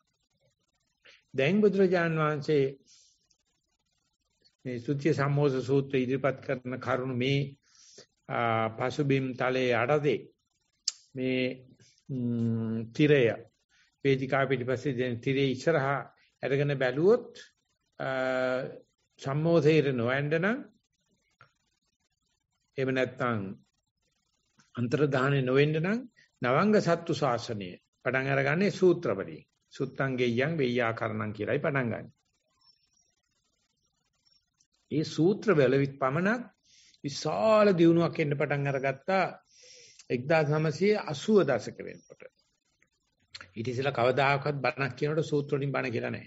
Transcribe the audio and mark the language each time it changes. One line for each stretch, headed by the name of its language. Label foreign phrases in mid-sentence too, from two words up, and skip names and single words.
Sinhala: දැන් බුදුරජාන් වහන්සේ මේ සුත්‍ය සම්මෝස සූත්‍රය ඉදිරිපත් කරන කරුණු මේ පසුබිම් තලයේ අඩදේ මේ තිරය වේදිකා පිටිපස්සේ දැන් තිරේ ඉස්සරහා අරගෙන බැලුවොත් සම්මෝසයේ නොවැඬන එහෙම නැත්නම් අන්තරදාහනේ නොවෙන්න නම් නවංග සත්තු ශාසනය පටන් අරගන්නේ සූත්‍රවලින්.
Pali: සුත්තං ගෙය්‍යං වෙය්‍යාකරණං
Sinhala: කියලායි පටන් ගන්න. මේ සූත්‍ර වල පමණක් විශාල දියුණුවක් එන්න පටන් අරගත්තා 1980 දශක වෙනකොට. ඊට ඉස්සෙල්ලා කවදාකවත් බණක් කියනකොට සූත්‍ර වලින් බණ කියලා නැහැ.